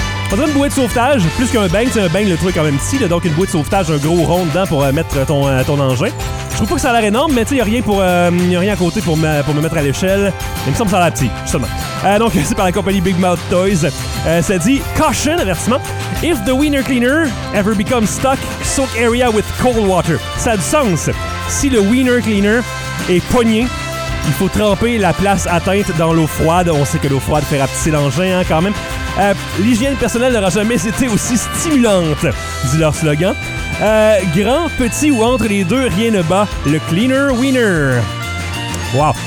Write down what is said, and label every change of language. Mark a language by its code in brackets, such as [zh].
[fr] Faudrait une bouée de sauvetage, plus qu'un bang, c'est un bang le truc quand même petit, là, donc une bouée de sauvetage, un gros rond dedans pour mettre ton engin. Je trouve pas que ça a l'air énorme, mais tu sais, y'a rien pour y a rien à côté pour me mettre à l'échelle. Il me semble que ça a l'air petit, justement. Donc c'est par la compagnie Big Mouth Toys. Ça dit caution, avertissement. [en] If the wiener cleaner ever becomes stuck, soak area with cold water. [fr] Ça a du sens. Si le wiener cleaner est pogné, il faut tremper la place atteinte dans l'eau froide. On sait que l'eau froide fait rapetisser l'engin, hein, quand même. L'hygiène personnelle n'aura jamais été aussi stimulante, dit leur slogan. Grand, petit ou entre les deux, rien ne bat le Cleaner Wiener. Wow!